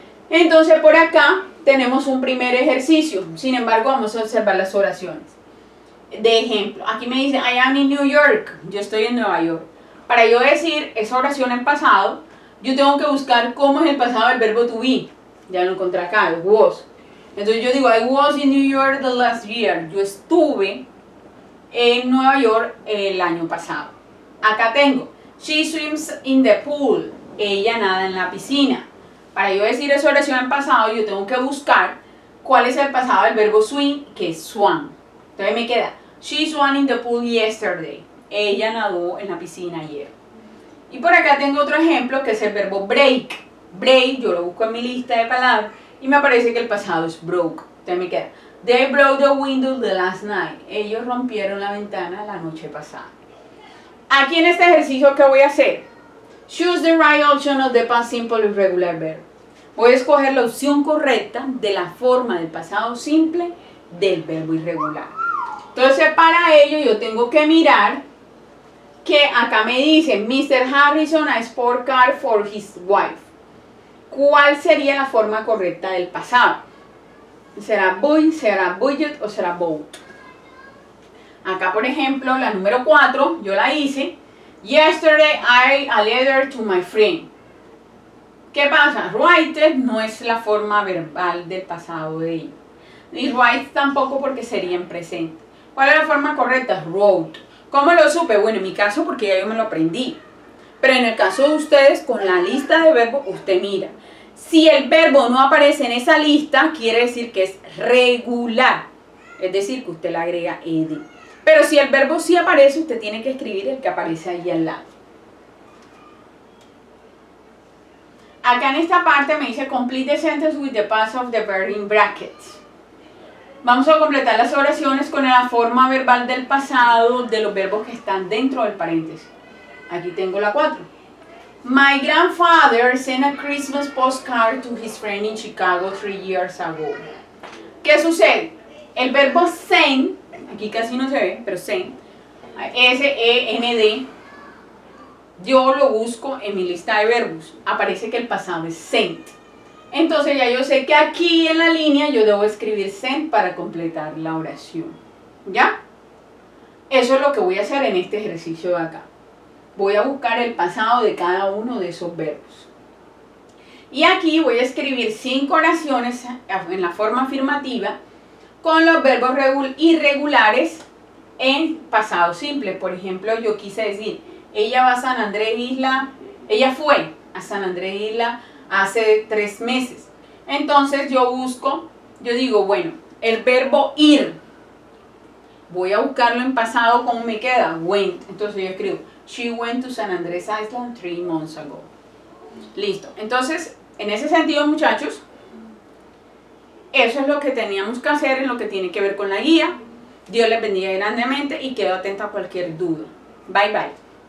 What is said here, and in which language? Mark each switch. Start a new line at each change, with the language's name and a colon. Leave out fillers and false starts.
Spanish: Entonces, por acá tenemos un primer ejercicio. Sin embargo, vamos a observar las oraciones. De ejemplo, aquí me dice,
English: I am in New York.
Spanish: Yo estoy en Nueva York. Para yo decir esa oración en pasado, yo tengo que buscar cómo es el pasado del verbo to be. Ya lo encontré acá, el was. Entonces yo digo,
English: I was in New York the last year.
Spanish: Yo estuve en Nueva York el año pasado. Acá tengo,
English: she swims in the pool.
Spanish: Ella nada en la piscina. Para yo decir esa oración en pasado, yo tengo que buscar cuál es el pasado del verbo swim, que es swam. Entonces me queda,
English: she swam in the pool yesterday.
Spanish: Ella nadó en la piscina ayer. Y por acá tengo otro ejemplo que es el verbo break. Break, yo lo busco en mi lista de palabras y me parece que el pasado es broke. Entonces me queda,
English: they broke the window the last night.
Spanish: Ellos rompieron la ventana la noche pasada. Aquí en este ejercicio, ¿qué voy a hacer?
English: Choose the right option of the past simple irregular verb.
Spanish: Voy a escoger la opción correcta de la forma del pasado simple del verbo irregular. Entonces, para ello yo tengo que mirar que acá me dice Mr.
English: Harrison a sport car for his wife.
Spanish: ¿Cuál sería la forma correcta del pasado? ¿Será buy, será budget o será bought? Acá, por ejemplo, la número 4, yo la hice.
English: Yesterday I a letter to my friend.
Spanish: ¿Qué pasa? Write no es la forma verbal del pasado de ella. Y write tampoco porque sería en presente. ¿Cuál es la forma correcta? Wrote. ¿Cómo lo supe? Bueno, en mi caso porque ya yo me lo aprendí. Pero en el caso de ustedes, con la lista de verbos, usted mira. Si el verbo no aparece en esa lista, quiere decir que es regular. Es decir, que usted le agrega ed. Pero si el verbo sí aparece, usted tiene que escribir el que aparece ahí al lado. Acá en esta parte me dice
English: complete the sentence with the past of the verb in brackets.
Spanish: Vamos a completar las oraciones con la forma verbal del pasado de los verbos que están dentro del paréntesis. Aquí tengo la 4.
English: My grandfather sent a Christmas postcard to his friend in Chicago 3 years ago.
Spanish: ¿Qué sucede? El verbo send, aquí casi no se ve, pero send, S-E-N-D, yo lo busco en mi lista de verbos. Aparece que el pasado es sent. Entonces ya yo sé que aquí en la línea yo debo escribir sent para completar la oración. ¿Ya? Eso es lo que voy a hacer en este ejercicio de acá. Voy a buscar el pasado de cada uno de esos verbos. Y aquí voy a escribir 5 oraciones en la forma afirmativa con los verbos irregulares en pasado simple. Por ejemplo, yo quise decir, ella va a San Andrés Isla, ella fue a San Andrés Isla hace 3 meses. Entonces yo busco, yo digo, bueno, el verbo ir, voy a buscarlo en pasado, ¿cómo me queda?
English: Went.
Spanish: Entonces yo escribo,
English: she went to San Andrés Island 3 months ago.
Spanish: Listo. Entonces, en ese sentido, muchachos, eso es lo que teníamos que hacer en lo que tiene que ver con la guía. Dios les bendiga grandemente y quedo atenta a cualquier duda.
English: Bye, bye.